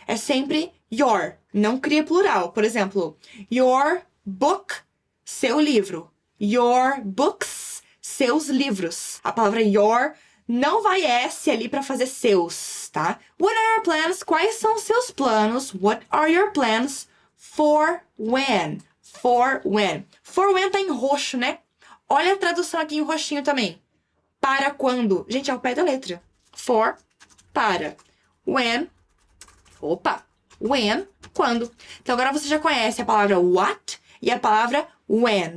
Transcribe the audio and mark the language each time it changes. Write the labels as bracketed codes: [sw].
[pt] É sempre your. Não cria plural. Por exemplo, [en] your book, [pt] seu livro. [en] Your books, [pt] seus livros. A palavra your não vai S ali para fazer seus, tá? [en] What are your plans? [pt] Quais são os seus planos? [en] What are your plans for when? For when. For when [pt] tá em roxo, né? Olha a tradução aqui em roxinho também. Para quando? Gente, é o pé da letra. For, para. When, opa. When, quando. Então agora você já conhece a palavra what e a palavra when.